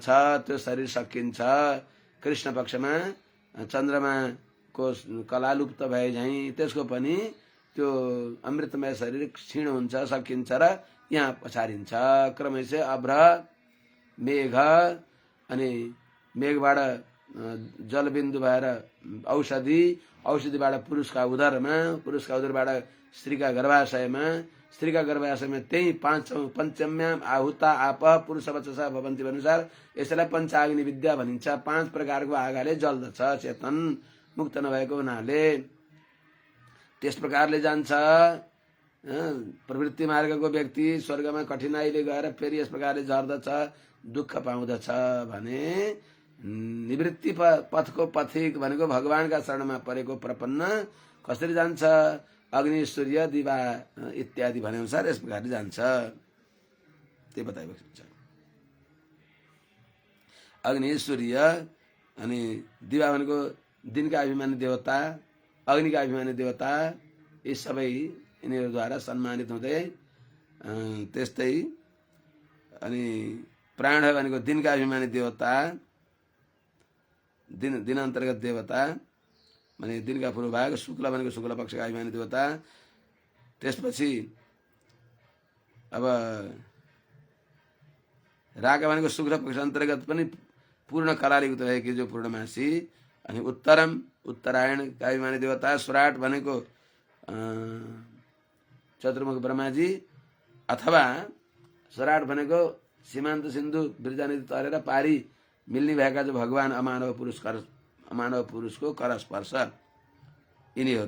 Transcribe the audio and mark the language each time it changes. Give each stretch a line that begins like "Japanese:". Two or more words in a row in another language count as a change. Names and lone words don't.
Nepali: त्यो शरीर सकिन्छ, कृष्ण पक्षमा चन्द्रमाको कला लुप्त भए झैँ त्यसको पनि त्यो अमृतमय शरीर क्षीण हुन्छ, सकिन्छ र यहाँ पछारिन्छ। क्रमशः अभ्र मेघ अनि मेघबाट जलबिन्दु भएर औषधि, औषधिबाट पुरुषका उदरमा, पुरुषका उदरबाट स्त्रीका गर्भाशयमा, स्त्रीका गर्भाशयमा त्यही
Sanskrit: पञ्चम्याम आहुता आप पुरुष वचसा भवन्ति
Nepali: अनुसार यसैलाई पञ्चाग्नि विद्या भनिन्छ। 5 प्रकारको आगाले जल्दछ चेतन मुक्त नभएको हुनाले। त्यस प्रकारले जान्छ प्रवृत्ति मार्गको व्यक्ति स्वर्गमा कठिनाइले गएर फेरि यस प्रकारले झर्दछ, दुःख पाउँदछ भने निवृत्ति पथको पथिक भनेको भगवानका शरणमा परेको प्रपन्न कसरी जान्छ? अग्नि सूर्य दिवा इत्यादि भने अनुसार यस प्रकारले जान्छ। त्यो बताइएको छ। अग्नि सूर्य अनि दिवा भनेको दिनका अभिमानी देवता, अग्निका अभिमानी देवता, यी सबै यिनीहरूद्वारा सम्मानित हुँदै त्यस्तै अनि प्राण भनेको दिनका अभिमानी देवता, दिन अन्तर्गत देवता माने दिनका पूर्वभाग, शुक्ल भनेको शुक्ल पक्षका अभिमानी देवता। त्यसपछि अब राका भनेको शुक्ल पक्ष अन्तर्गत पनि पूर्ण कलायुक्त भएकी जो पूर्णमासी। अनि उत्तरम उत्तरायणका अभिमानी देवता। स्वराट भनेको चतुर्मुख ब्रह्माजी, अथवा स्वराट भनेको सीमान्त सिन्धु वृजानदी तरेर पारी मिल्ने भएका जो भगवान अमानव पुरुषको करस्पर्श यिनीहरू।